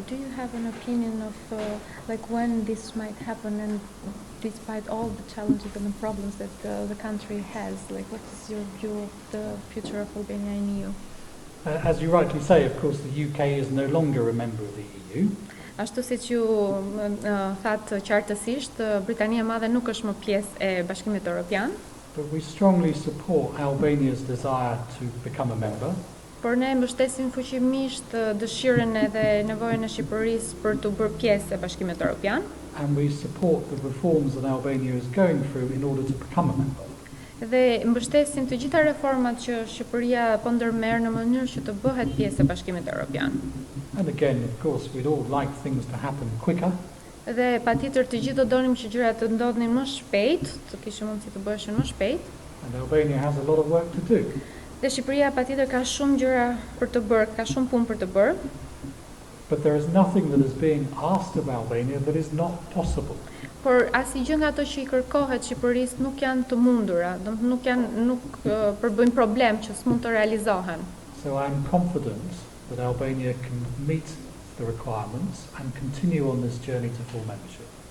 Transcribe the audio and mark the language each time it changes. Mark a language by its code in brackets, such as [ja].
[en] Do you have an opinion of like when this might happen, and despite all the challenges and the problems that the country has, like what is your view of the future of Albania in EU? As you rightly say, of course, the UK is no longer a member of the EU. [sq] Ashtu siç ju thatë qartësisht, Britania e Madhe nuk është më pjesë e Bashkimit Evropian. [en] But we strongly support Albania's desire to become a member. [sq] Por ne mbështesim fuqimisht dëshirën edhe nevojën e Shqipërisë për të bërë pjesë e Bashkimit Evropian. [en] And we support the reforms that Albania is going through in order to become a member. [sq] Dhe mbështesim të gjitha reformat që Shqipëria po ndërmerr në mënyrë që të bëhet pjesë e Bashkimit Evropian. [en] And again, of course, we'd all like things to happen quicker. [sq] Dhe patjetër të gjithë do donim që gjërat të ndodhin më shpejt, të kishim mundësi të bëheshin më shpejt. [en] And Albania has a lot of work to do. [sq] Dhe Shqipëria patjetër ka shumë gjëra për të bërë, ka shumë punë për të bërë. [en] But there is nothing that is being asked of Albania that is not possible. [sq] Por asnjë nga ato që i kërkohet Shqipërisë nuk janë të mundura, domethënë nuk përbëjnë problem që s'mund të realizohen. [en] So I'm confident that Albania can meet the requirements and continue on this journey to full membership.